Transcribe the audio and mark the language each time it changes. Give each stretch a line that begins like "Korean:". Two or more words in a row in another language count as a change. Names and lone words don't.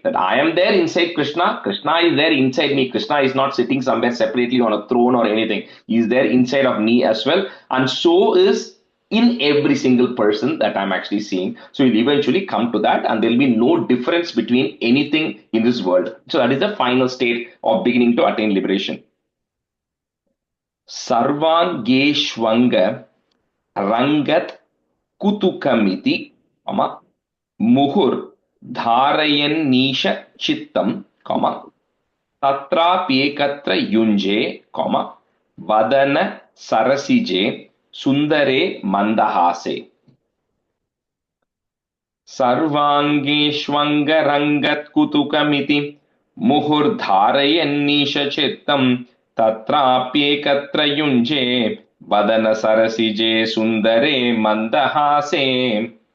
English: That I am there inside Krishna. Krishna is there inside me. Krishna is not sitting somewhere separately on a throne or anything. He is there inside of me as well. And so is in every single person that I'm actually seeing. So you'll eventually come to that, and there'll be no difference between anything in this world. So that is the final state of beginning to attain liberation.
Sanskrit: सर्वाङ्गेष्वङ्ग रङ्गत् कुतुकमिति, मुहुर् धारयन् निश चित्तम्, तत्राप्येकत्र युञ्जे, वदन सरसिजे सुन्दरे मन्दहासे. सर्वाङ्गेष्वङ्ग रङ्गत् कुतुकमिति मुहुर्धारयन्निश चित्तं तत्राप्येकत्र युञ्जे वदन सरसिजे सुन्दरे मन्दहासे.